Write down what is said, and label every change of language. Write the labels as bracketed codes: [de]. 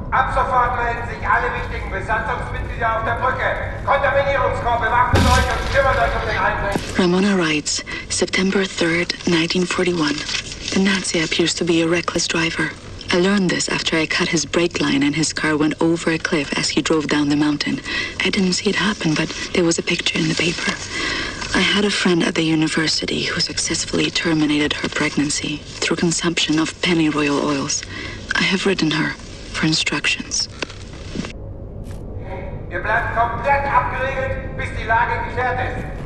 [de] Ab sofort melden sich alle wichtigen Besatzungsmitglieder auf der Brücke. Kontaminierungskorps, bewaffnet euch und kümmert euch um den Einbruch. [en] Ramona writes, September 3rd, 1941. The Nazi appears to be a reckless driver. I learned this after I cut his brake line and his car went over a cliff as he drove down the mountain. I didn't see it happen, but there was a picture in the paper. I had a friend at the university who successfully terminated her pregnancy through consumption of pennyroyal oils. I have written her for instructions. [de] Ihr bleibt komplett abgeriegelt, bis die Lage geklärt ist.